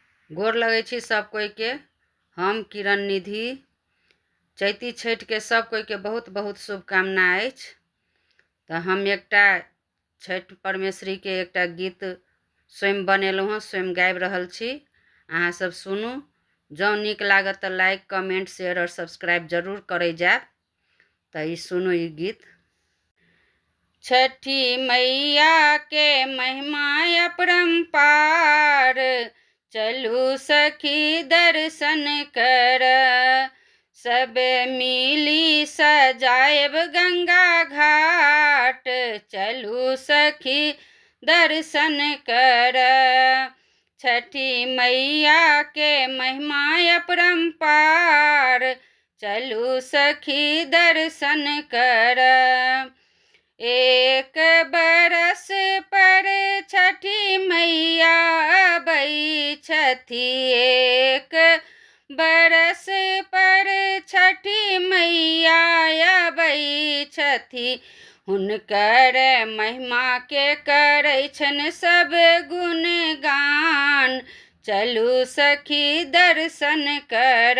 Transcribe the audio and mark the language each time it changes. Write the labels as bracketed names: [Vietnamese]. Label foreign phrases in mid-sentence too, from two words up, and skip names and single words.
[Maithili] गोर लगै छी सब कोई के। हम किरण निधि। चैती छठ के सब कोई के बहुत बहुत शुभकामना अछि। तो हम एकटा छठ परमेश्वरी के एकटा गीत स्वयं बनेलहुँ हँ, स्वयं गाबि रहल छी। अहाँ सब सुनू। जँ नीक लागत तऽ [English] like comment share [Maithili] और सब्सक्राइब जरूर करे जाएब। तो ई सुनू ई गीत। छठी मैया के महिमा अपरंपार, चलू सखी दर्शन कर। सब मिली सजाएब गंगा घाट, चलू सखी दर्शन कर। छठी मैया के महिमा अपरंपार, चलू सखी दर्शन कर। एक बरस पर छठी मैया अबै छथि, एक बरस पर छठी मैया अबै छथि। हुनकर महिमा के करै छनि सब गुणगान, चलू सखी दर्शन कर।